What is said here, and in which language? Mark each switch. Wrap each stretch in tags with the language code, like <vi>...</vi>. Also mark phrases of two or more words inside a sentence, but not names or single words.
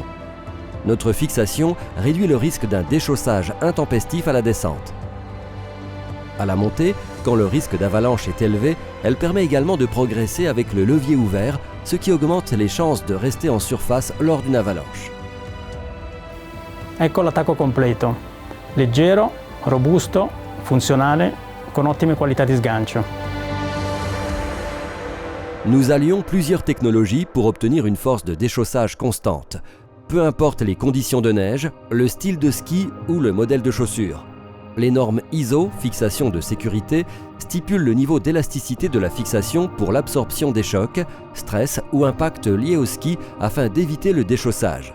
<fr>Notre fixation réduit le risque d'un déchaussage intempestif à la descente. À la montée, quand le risque d'avalanche est élevé, elle permet également de progresser avec le levier ouvert, ce qui augmente les chances de rester en surface lors d'une avalanche.</fr> <it>Ecco l'attacco completo, leggero, robusto, funzionale, con ottime qualità di sgancio.</it> <fr>Nous allions plusieurs technologies pour obtenir une force de déchaussage constante, peu importe les conditions de neige, le style de ski ou le modèle de chaussure. Les normes ISO, fixation de sécurité, stipulent le niveau d'élasticité de la fixation pour l'absorption des chocs, stress ou impacts liés au ski afin d'éviter le déchaussage.</fr>